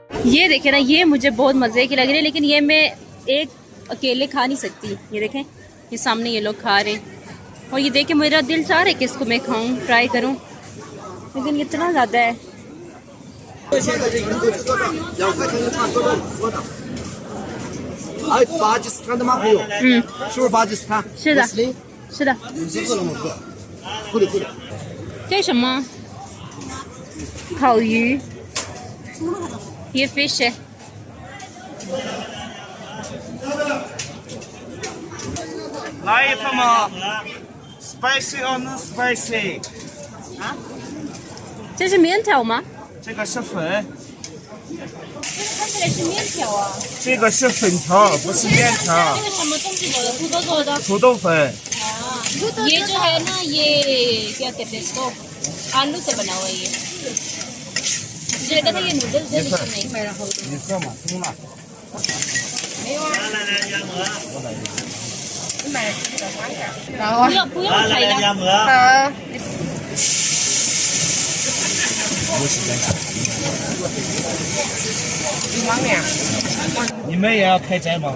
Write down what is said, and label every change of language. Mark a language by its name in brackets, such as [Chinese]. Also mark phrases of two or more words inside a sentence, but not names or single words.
[Hindi] ये देखें ना, ये मुझे बहुत मज़े की लग रही है, लेकिन ये मैं एक अकेले खा नहीं सकती। ये देखें, ये सामने ये लोग खा रहे हैं और ये देखें मेरा दिल चाह रहा है कि इसको मैं खाऊं, ट्राई करूं, लेकिन इतना ज़्यादा है। [Chinese] 哎，巴基斯坦的吗？还有，是不是巴基斯坦？是的穆斯林，是的，你是饿了吗？饿，快点快点。这是什么？烤鱼， [Hindi] ये फिश है। [Chinese] 来一份吗？ [English] Spicy or non spicy？ [Chinese] 这是面条吗？这个是粉，看起来是面条啊。这个是粉条，不是面条。这个什么东西做的？土豆做的。土豆粉， [Hindi] ये जो है ना, ये क्या कहते हैं इसको, आलू से बना हुआ है ये। मुझे लगा था ये नूडल्स है, लेकिन नहीं। [Chinese] 你喝嘛，听嘛。不用海的。好，你们也要开斋吗？